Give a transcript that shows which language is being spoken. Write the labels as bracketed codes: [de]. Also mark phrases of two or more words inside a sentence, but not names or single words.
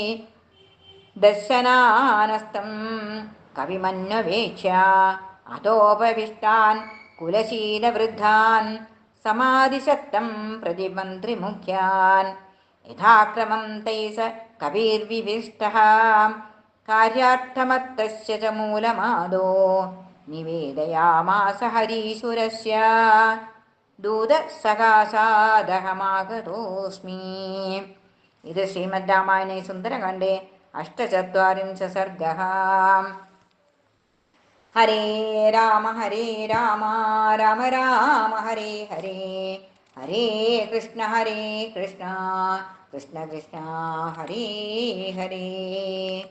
[sa] दर्शनानस्तं कविमन्ववेक्ष्य अतोपविष्टान् कुलशीलवृद्धान् समाधिशक्तं प्रतिमन्त्रिमुख्यान् यथाक्रमं तैः स कविर्विभिष्टः कार्यार्थमत्तस्य च मूलमादो निवेदयामास हरीशुरस्य दूतसकाशादहमागतोऽस्मि। ഇത് ശ്രീമദ് രാമായണേ സുന്ദരകാണ്ഡേ അഷ്ടചത്വാരിംശ സർഗഃ. ഹരേ രാമ രാമ രാമ ഹരേ ഹരേ ഹരേ കൃഷ്ണ കൃഷ്ണ കൃഷ്ണ ഹരേ ഹരേ.